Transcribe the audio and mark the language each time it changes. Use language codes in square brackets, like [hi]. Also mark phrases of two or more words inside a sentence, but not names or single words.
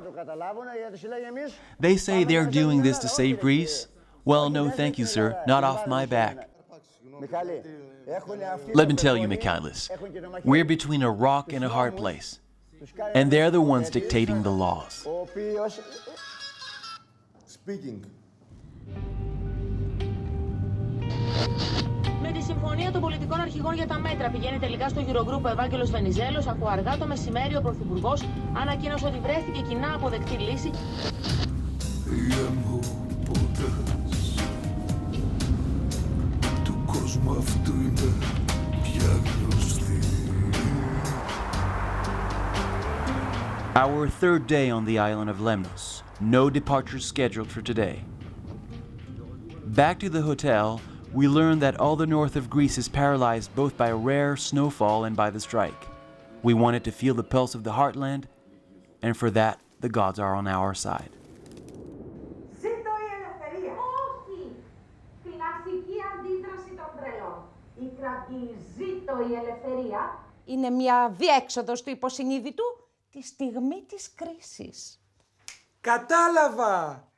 [en] They say they're doing this to save Greece. Well, no thank you, sir. Not off my back. Let me tell you, Mikhailis, we're between a rock and a hard place. And they're the ones dictating the laws. Speaking. [el] Με τη συμφωνία των πολιτικών αρχηγών για τα μέτρα πηγαίνει τελικά στο Eurogroup ο Ευάγγελος Βενιζέλος, αφού αργά το μεσημέρι ο Πρωθυπουργός ανακοίνωσε ότι βρέθηκε κοινά αποδεκτή λύση. [en] Our third day on the island of Lemnos. No departures scheduled for today. Back to the hotel, we learn that all the north of Greece is paralyzed both by rare snowfall and by the strike. We wanted to feel the pulse of the heartland, and for that, the gods are on our side. [el] Ζήτω η ελευθερία! Όχι! Την αρχική αντίδραση των τρελών. Η κραυγή «Ζήτω η ελευθερία» είναι μια διέξοδος του υποσυνείδητου τη στιγμή της κρίσης. Κατάλαβα!